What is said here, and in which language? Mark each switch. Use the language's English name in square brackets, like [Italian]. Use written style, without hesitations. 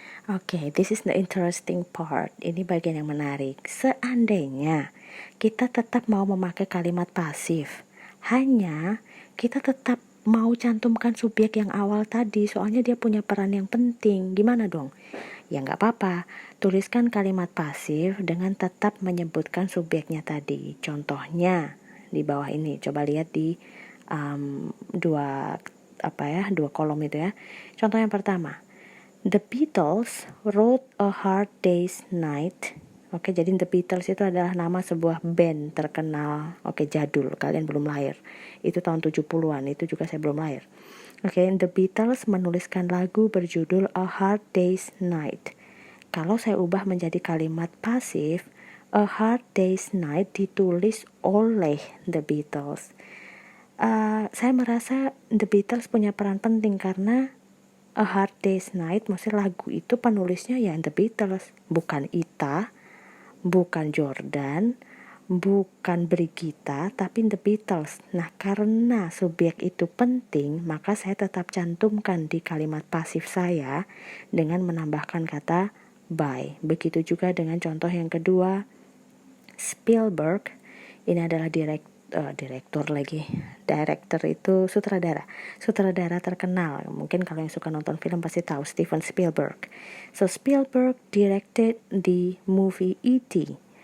[English] Oke, this is the interesting part. [Indonesian] Ini bagian yang menarik. Seandainya kita tetap mau memakai kalimat pasif, hanya kita tetap mau cantumkan subjek yang awal tadi, soalnya dia punya peran yang penting. Gimana dong? Ya nggak apa-apa. Tuliskan kalimat pasif dengan tetap menyebutkan subjeknya tadi. Contohnya di bawah ini. Coba lihat di dua kolom itu ya. Contoh yang pertama. [English] The Beatles wrote A Hard Day's Night. [Indonesian] Oke, jadi The Beatles itu adalah nama sebuah band terkenal. Oke, jadul, kalian belum lahir. Itu tahun 70-an, itu juga saya belum lahir. Oke, The Beatles menuliskan lagu berjudul A Hard Day's Night. Kalau saya ubah menjadi kalimat pasif, A Hard Day's Night ditulis oleh The Beatles. Saya merasa The Beatles punya peran penting karena A Hard Day's Night, maksudnya lagu itu penulisnya ya The Beatles, bukan Ita, bukan Jordan, bukan Brigita, tapi The Beatles. Nah, karena subjek itu penting, maka saya tetap cantumkan di kalimat pasif saya dengan menambahkan kata by. Begitu juga dengan contoh yang kedua, Spielberg, ini adalah director itu sutradara terkenal. Mungkin kalau yang suka nonton film pasti tahu Steven Spielberg. [English] So Spielberg directed the movie E.T.